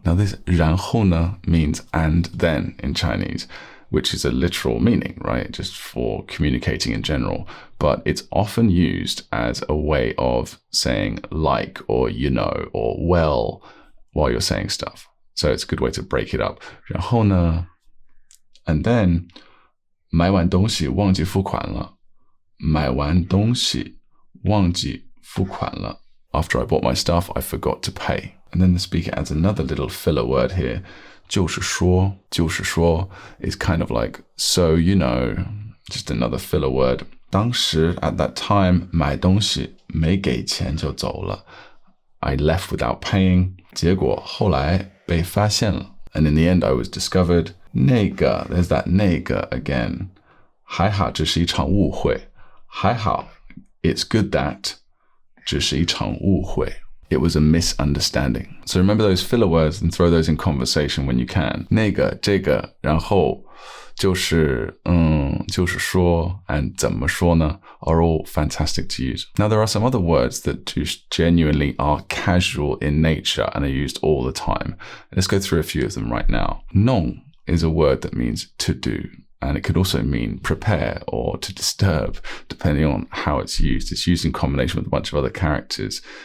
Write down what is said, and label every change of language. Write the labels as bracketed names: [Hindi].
[English] Now this [Chinese] 然后呢 [English] means and then in Chinese, which is a literal meaning, right? Just for communicating in general. But it's often used as a way of saying like or or well while you're saying stuff. So it's a good way to break it up. [Chinese] 然后呢? [English] And then [Chinese] 买完东西忘记付款了. 买完东西忘记付款了. [English] After I bought my stuff, I forgot to pay. And then the speaker adds another little filler word here. [Chinese] 就是说 [English] is kind of like so, just another filler word. [Chinese] 当时 [English] at that time [Chinese] 买东西没给钱就走了. [English] I left without paying. [Chinese] 结果后来被发现了. [English] And in the end, I was discovered. 那个, there's that 那个 again. [Chinese] 还好这是一场误会. 还好, [English] it's good that. [Chinese] 只是一场误会. [English] It was a misunderstanding. So remember those filler words and throw those in conversation when you can. [Chinese] 那个, 这个, 然后就是说 [English] and [Chinese] 怎么说呢 [English] are all fantastic to use. Now there are some other words that just genuinely are casual in nature and are used all the time. Let's go through a few of them right now. 弄 is a word that means to do, and it could also mean prepare or to disturb, depending on how it's used. It's used in combination with a bunch of other characters